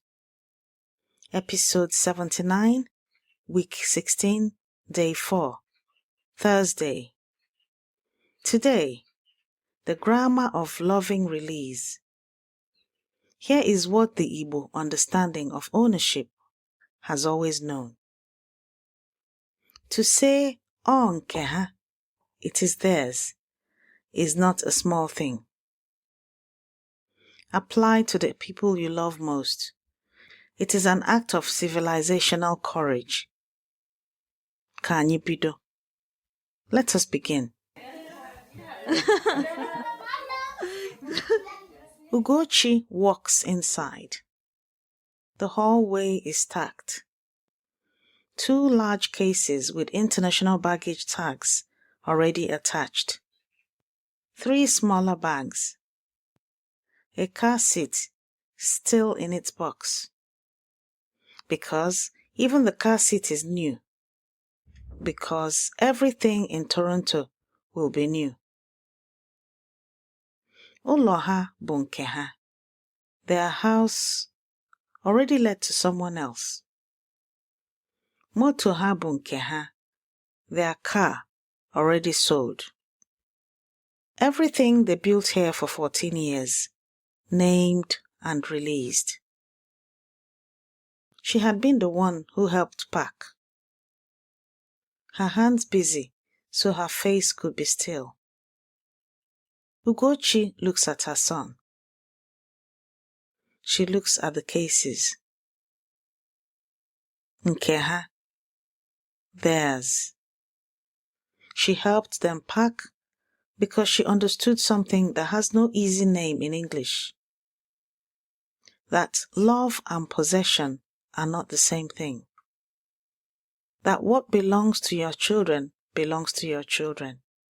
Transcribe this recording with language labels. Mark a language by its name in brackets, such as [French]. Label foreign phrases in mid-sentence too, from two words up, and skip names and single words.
[English] Episode 79, Week 16, Day 4, Thursday. Today, the grammar of loving release. Here is what the Igbo understanding of ownership has always known. To say, [Igbo] "O nke ha," [English] it is theirs, is not a small thing. Apply to the people you love most. It is an act of civilizational courage. [Igbo] Ka anyị bido. [English] Let us begin. Ugochi walks inside. The hallway is stacked. 2 large cases with international baggage tags already attached. 3 smaller bags. A car seat still in its box. Because even the car seat is new. Because everything in Toronto will be new. [Igbo] Ụlọ ha bụ nke ha. [English] Their house already led to someone else. [Igbo] Moto ha bụ nke ha. [English] Their car already sold. Everything they built here for 14 years, named and released. She had been the one who helped pack. Her hands busy so her face could be still. Ugochi looks at her son. She looks at the cases. [Igbo] Nke ha. [English] Theirs. She helped them pack because she understood something that has no easy name in English. That love and possession are not the same thing. That what belongs to your children belongs to your children.